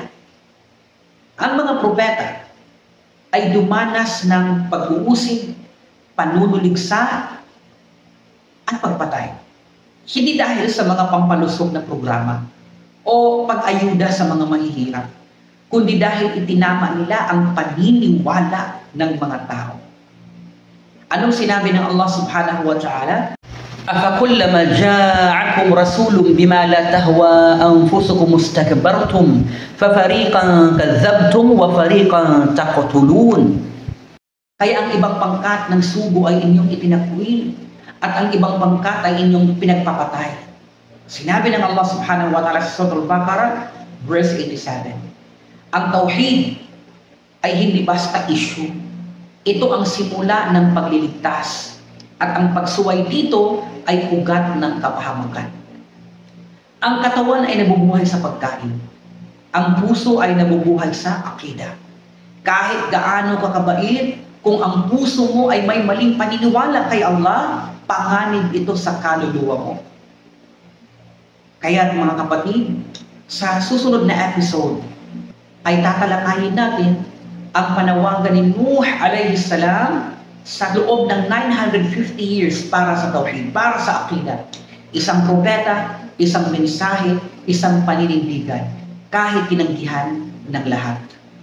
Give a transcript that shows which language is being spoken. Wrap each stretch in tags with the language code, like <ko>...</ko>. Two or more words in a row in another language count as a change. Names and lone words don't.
<tl>Ang mga propeta ay dumanas ng pag-uusig, panunuligsa, at pagpatay. Hindi dahil sa mga pampalusog na programa o pag-ayuda sa mga mahihirap, kundi dahil itinama nila ang paniniwala ng mga tao. Anong sinabi ng Allah</tl> <ar>سبحانه وتعالى? أَفَكُلَّمَا جَاءَكُمْ رَسُولٌ بِمَا لَا تَهْوَى أَنفُسُكُمُ اسْتَكْبَرْتُمْ فَفَرِيقًا كَذَّبْتُمْ وَفَرِيقًا تَقْتُلُونَ.</ar> <tl>Kaya ang ibang pangkat ng sugo ay inyong itinakwil at ang ibang pangkat ay inyong pinagpapatay. Sinabi ng Allah</tl> <ar>سبحانه وتعالى</ar> <tl>sa Surah Al-Baqarah, verse 87. Ang tauhid ay hindi basta issue. Ito ang simula ng pagliligtas. At ang pagsuway dito ay ugat ng kapahamakan. Ang katawan ay nabubuhay sa pagkain. Ang puso ay nabubuhay sa akida. Kahit gaano ka kabait, kung ang puso mo ay may maling paniniwala kay Allah, panganib ito sa kaluluwa mo. Kaya mga kapatid, sa susunod na episode ay tatalakayin natin ang panawagan ni Nuh</tl> <ar>عليه السلام</ar> <tl>sa loob ng 950 years para sa tauhid, para sa akida. Isang propeta, isang mensahe, isang paninindigan, kahit tinanggihan ng lahat.</tl>